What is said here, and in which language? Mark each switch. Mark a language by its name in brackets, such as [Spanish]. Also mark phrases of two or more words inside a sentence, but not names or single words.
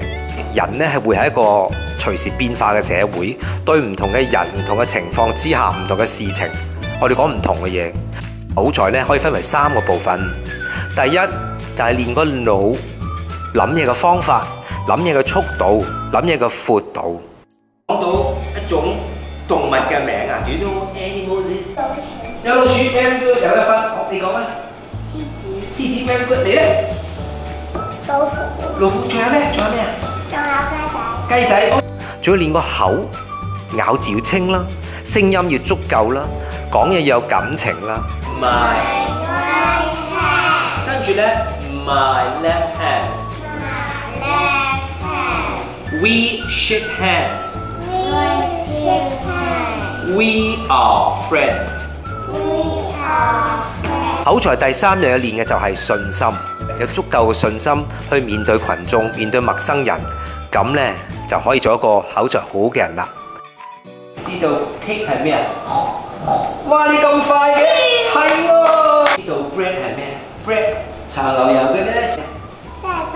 [Cantonese] 人咧係會喺一個隨時變化嘅社會，對唔同嘅人、唔同嘅情況之下、唔同嘅事情，我哋講唔同嘅嘢。口才咧可以分為3個部分。第一就係練個腦，諗嘢嘅方法、諗嘢嘅速度、諗嘢嘅闊度。講到一種動物嘅名啊， [English] Do you know animals？ [Cantonese] 有老鼠 [English] very good， [Cantonese] 有得分。你講啊。獅子 [English] very good， [Cantonese] 你咧？老虎。老虎，仲有咧？仲有咩啊？仲有雞仔。雞仔。仲要練個口，咬字要清啦，聲音要足夠啦，講嘢要有感情啦。 [English] My right hand。 [Cantonese] 跟住咧 [English] ，my left hand。My left hand。We shake hands。We shake hands。We are friends。We are friends。 [Cantonese] 口才第3樣要練嘅就係信心，有足夠嘅信心去面對群眾、面對陌生人，咁咧就可以做一個口才好嘅人啦。知道 cake 係咩啊？哇！你咁快嘅，係喎。知道 bread 係咩 ？bread 搽牛油嘅咧，即係包。